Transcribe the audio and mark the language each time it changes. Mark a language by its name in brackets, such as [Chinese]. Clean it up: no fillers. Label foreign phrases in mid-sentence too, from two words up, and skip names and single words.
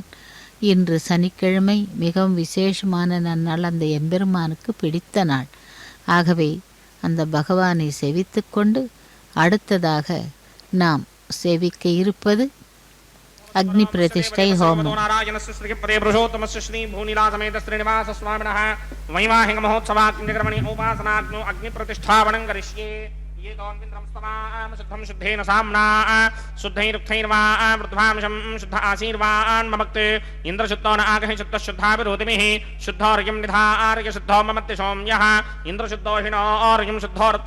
[Tamil] இன்று சனிக்கிழமை மிகவும் விசேஷமான நன்னாள், அந்த எம்பெருமானுக்கு பிடித்த நாள். ஆகவே அந்த பகவானை சேவித்து கொண்டு அடுத்ததாக நாம் சேவிக்க இருப்பது அக்னி பிரதிஷ்டை ஹோமம். [Sanskrit] शुद्धेन साम्ना शुद्धैरुक्थैर्वावृद्धांशं शुद्ध आशीर्वान् ममक्ते इन्द्रशुद्धो न आगहि शुद्धः शुद्धाभिरोधिमिः शुद्धोर्यं निधार्य शुद्धो ममत्ति सौम्यः इन्द्रशुद्धो हिनो अर्यं शुद्धो